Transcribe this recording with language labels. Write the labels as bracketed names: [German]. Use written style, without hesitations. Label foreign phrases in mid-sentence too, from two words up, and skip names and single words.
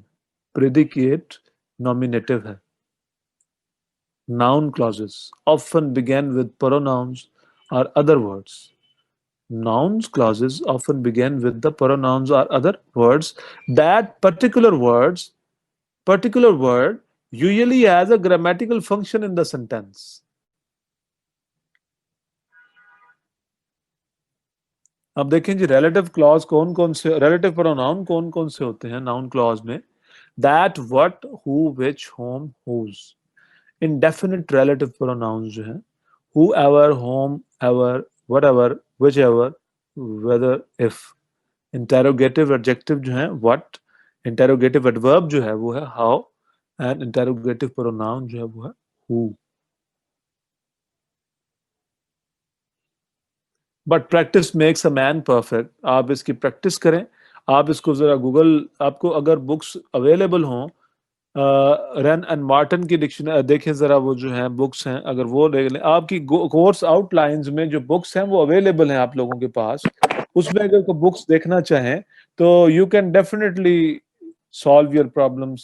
[English] Predicate nominative है. Noun clauses often begin with pronouns or other words. Nouns clauses often begin with the pronouns or other words. That particular word usually has a grammatical function in the sentence. [Hindi] अब देखें जी [English] relative clause [Hindi] कौन कौन से, [English] relative pronoun [Hindi] कौन कौन से होते हैं [English] noun clause [Hindi] में? [English] That, what, who, which, whom, whose. Indefinite relative pronouns [Hindi] जो हैं [English] whoever, whomever, whatever, whichever, whether, if. Interrogative adjective [Hindi] जो है [English] what, interrogative adverb [Hindi] जो है वो है [English] how, and interrogative pronoun [Hindi] जो है वो है [English] who. But practice makes a man perfect. [Hindi] आप इसकी प्रैक्टिस करें. आप इसको जरा गूगल, आपको अगर बुक्स अवेलेबल हों रन एंड मार्टिन की डिक्शनरी देखें जरा, वो जो है बुक्स हैं, अगर वो देख लें, आपकी [English] course outlines [Hindi] में जो बुक्स हैं वो अवेलेबल हैं आप लोगों के पास, उसमें अगर कोई बुक्स देखना चाहें तो [English] you can definitely solve your problems.